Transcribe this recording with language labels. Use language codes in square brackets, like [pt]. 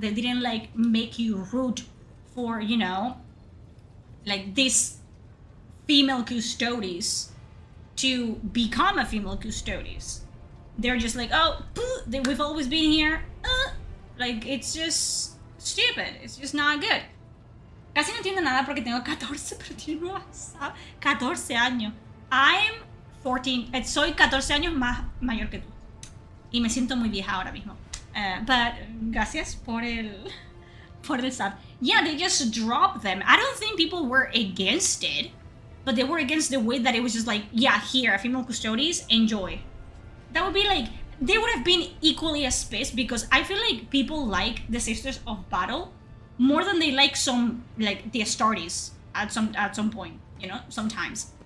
[en] They didn't, like, make you root for, you know, like, this female custodes to become a female custodes. They're just like, oh, we've always been here. Like, it's just stupid. It's just not good. [es] Casi no entiendo nada porque tengo 14, pero tiene 14 años. [en] I'm 14. [es] Soy 14 años más mayor que tú. Y me siento muy vieja ahora mismo. But gracias por el sub. [en] Yeah, they just dropped them. I don't think people were against it, but they were against the way that it was just like, yeah, here, female custodes, enjoy. That would be like, they would have been equally as pissed, because I feel like people like the Sisters of Battle more than they like some, like, the Astartes at some point, you know, sometimes.